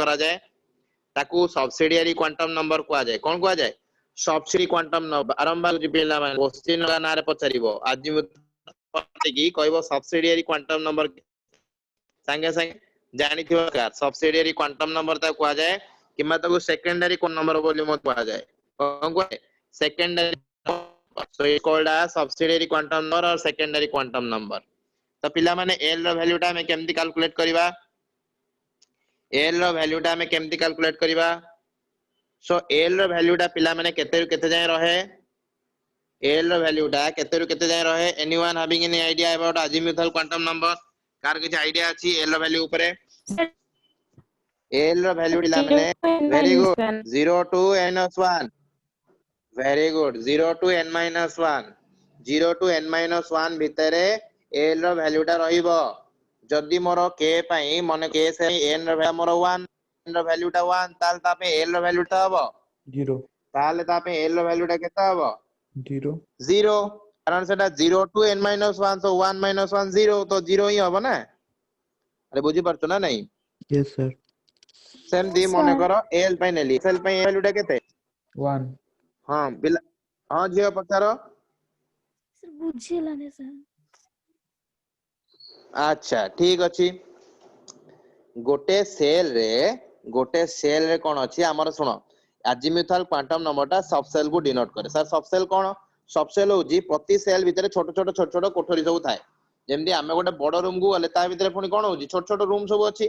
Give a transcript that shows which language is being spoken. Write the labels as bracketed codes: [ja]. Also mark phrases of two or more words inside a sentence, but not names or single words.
[or] କରାଯାଏ ତାକୁ [en] subsidiary quantum number [or] କୁହାଯାଏ କଣ କୁହାଯାଏ [en] subsidy quantum number [or] ଆରମ୍ଭ ହେଉଛି ପିଲାମାନେ କ୍ୱେଶ୍ଚିନ୍ ନାଁରେ ପଚାରିବ ଆଜିମ୍ୟୁଥାଲ କହିବ [en] subsidiary quantum number [or] ସାଙ୍ଗେ ସାଙ୍ଗେ ଜାଣିଥିବ [en] subsidiary quantum number [or] ତାକୁ କୁହାଯାଏ କିମ୍ବା ତାକୁ [en] secondary number [or] ବୋଲି ମଧ୍ୟ କୁହାଯାଏ କଣ କୁହାଯାଏ ସେକେଣ୍ଡାରୀ [en] so it's called as subsidiary quantum number [or] or secondary quantum number ତ ପିଲାମାନେ L ର ଭ୍ୟାଲ୍ୟୁ ଟା ଆମେ କେମିତି କାଲକୁଲେଟ କରିବା L ର ଭ୍ୟାଲ୍ୟୁ ଟା ଆମେ କେମିତି କାଲକୁଲେଟ କରିବା ସୋ L ର ଭ୍ୟାଲ୍ୟୁ ଟା ପିଲାମାନେ କେତେ ରୁ କେତେ ଯାଏ ରହେ L ର ଭ୍ୟାଲ୍ୟୁ ଟା କେତେ ରୁ କେତେ ଯାଏ ରହେ [en] anyone having any idea about azimuthal quantum number [or] କାର କିଛି ଆଇଡିଆ ଅଛି L ର ଭ୍ୟାଲ୍ୟୁ ଉପରେ L ର ଭ୍ୟାଲ୍ୟୁ ପିଲାମାନେ [en] very good 0 to n-1 very good 0 to n-1 0 to n-1 [or] ଭିତରେ L ର ଭ୍ୟାଲ୍ୟୁ ଟା ରହିବ ଯଦି ମୋର K ପାଇଁ ମନେ K ସେ n ର ଭ୍ୟାଲ୍ୟୁ ମୋର 1 n ର ଭ୍ୟାଲ୍ୟୁ ଟା 1 ତାହେଲେ ତା ପାଇଁ L ର ଭ୍ୟାଲ୍ୟୁ ଟା ହବ 0. ତାହେଲେ ତା ପାଇଁ L ର ଭ୍ୟାଲ୍ୟୁ ଟା କେତେ ହବ 0. 0 କାରଣ ସେଟା [en] 0 to n-1 so 1 minus 1 0 [or] ତ 0 ହିଁ ହବ ନା ଆରେ ବୁଝି ପାରୁଛ ନା ନାହିଁ [en] Yes, sir. [or] ସେମିତି [en] Yes, [or] ମନେ [en] sir. [or] କର L ପାଇଁ ନେଲି L ପାଇଁ ଭ୍ୟାଲ୍ୟୁ ଟା କେତେ 1. ହଁ ପିଲା ହଁ ଝିଅ ପଚାର Sir, ବୁଝିଲାନି sir. ଆଚ୍ଛା ଠିକ ଅଛି ଗୋଟେ ସେଲ୍ ରେ କଣ ଅଛି ଆମର ଶୁଣ [en] azimuthal quantum number [or] ସବସେଲ୍ କୁ ଡିନୋଟ କରେ ସାର୍ ସବସେଲ୍ କଣ ସବସେଲ୍ ହଉଛି ପ୍ରତି ସେଲ୍ ଭିତରେ ଛୋଟ ଛୋଟ କୋଠରୀ ସବୁ ଥାଏ ଯେମିତି ଆମେ ଗୋଟେ ବଡ ରୁମ୍ କୁ ଗଲେ ତା ଭିତରେ ପୁଣି କଣ ହଉଛି ଛୋଟ ଛୋଟ ରୁମ୍ ସବୁ ଅଛି